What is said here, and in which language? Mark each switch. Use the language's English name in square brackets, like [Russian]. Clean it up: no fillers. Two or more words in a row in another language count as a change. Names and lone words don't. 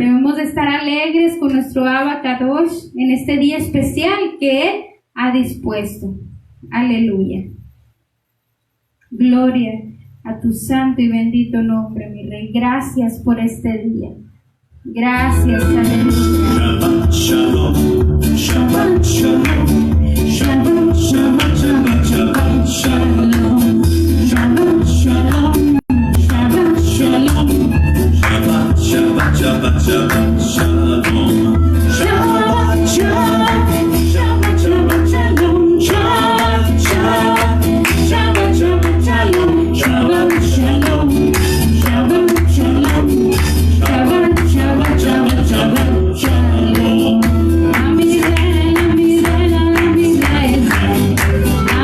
[Spanish] Debemos de estar alegres con nuestro [Hebrew] אבא קדוש [Spanish] en este día especial que Él ha dispuesto. Aleluya. Gloria a tu santo y bendito nombre, mi Rey. Gracias por este día. Gracias, aleluya. [Hebrew] שבת שלום שבת שלום שבת שבת שבת שבת שלום. שבת שלום שבת שלום. שבת שבת שבת שבת שלום. שבת שבת שבת שבת שלום. שבת שבת שבת שלום. שבת שלום שבת שלום. שבת שבת שבת שבת שלום. [Spanish] Amén.